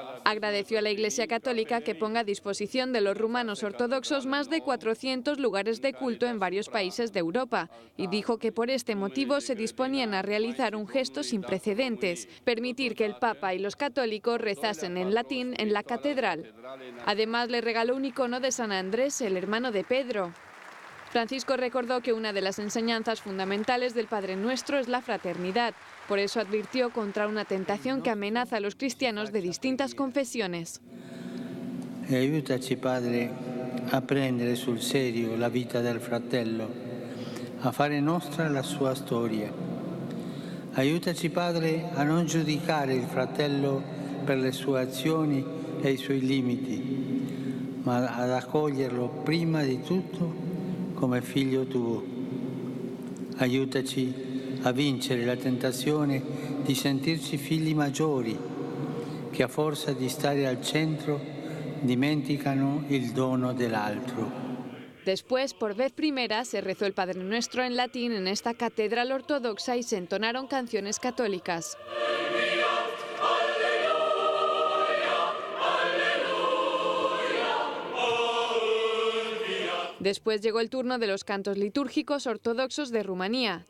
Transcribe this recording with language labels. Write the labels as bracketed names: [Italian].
[Spanish] Agradeció a la Iglesia Católica que ponga a disposición de los rumanos ortodoxos más de 400 lugares de culto en varios países de Europa y dijo que por este motivo se disponían a realizar un gesto sin precedentes, permitir que el Papa y los católicos rezasen en latín en la catedral. Además, le regaló un icono de San Andrés, el hermano de Pedro. Francisco recordó que una de las enseñanzas fundamentales del Padre Nuestro es la fraternidad. Por eso advirtió contra una tentación que amenaza a los cristianos de distintas confesiones. [Italian] Aiutaci, Padre, a prendere sul serio la vita del fratello, a fare nostra la sua storia. Aiutaci, Padre, a non giudicare il fratello per le sue azioni e i suoi limiti, ma ad accoglierlo prima di tutto come figlio tuo. Aiutaci a vincere la tentazione di sentirci figli maggiori, che a forza di stare al centro dimenticano il dono dell'altro. [Spanish] Después, por vez primera, se rezó el Padre Nuestro en latín en esta catedral ortodoxa y se entonaron canciones católicas. Después llegó el turno de los cantos litúrgicos ortodoxos de Rumanía.